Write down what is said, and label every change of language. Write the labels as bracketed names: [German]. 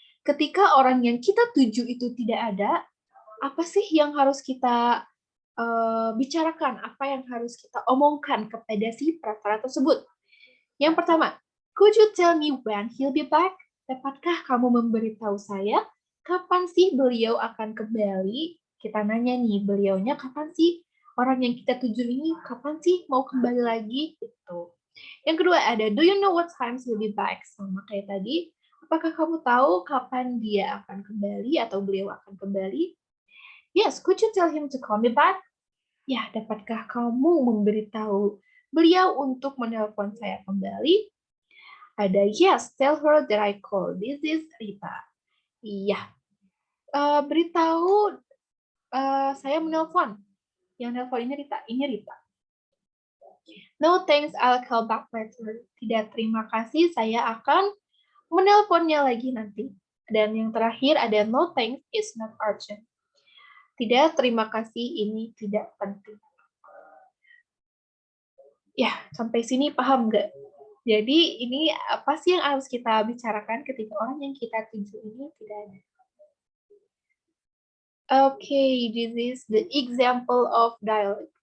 [Indonesian] Ketika orang yang kita tuju itu tidak ada, apa sih yang harus kita bicarakan? Apa yang harus kita omongkan kepada si pratara tersebut? Yang pertama, [English] could you tell me when he'll be back? [Indonesian] Dapatkah kamu memberitahu saya kapan sih beliau akan kembali? Kita nanya nih, beliaunya kapan sih? Orang yang kita tuju ini kapan sih mau kembali lagi? Gitu. Yang kedua ada, [English] do you know what time he'll be back? [Indonesian] Sama kayak tadi, apakah kamu tahu kapan dia akan kembali atau beliau akan kembali? [English] Yes, could you tell him to call me back? [Indonesian] Ya, dapatkah kamu memberitahu beliau untuk menelpon saya kembali? [English] Ada, yes, tell her that I call. This is Rita. [Indonesian] Iya, beritahu saya menelpon. Yang nelpon ini Rita. Ini Rita. [English] No thanks, I'll call back later. [Indonesian] Tidak, terima kasih, saya akan menelponnya lagi nanti. Dan yang terakhir ada [English] no thanks, it's not urgent. [Indonesian] Tidak, terima kasih, ini tidak penting. Ya, sampai sini paham nggak? Jadi ini apa sih yang harus kita bicarakan ketika orang yang kita tuju ini tidak ada? [English] Okay, this is the example of dialogue.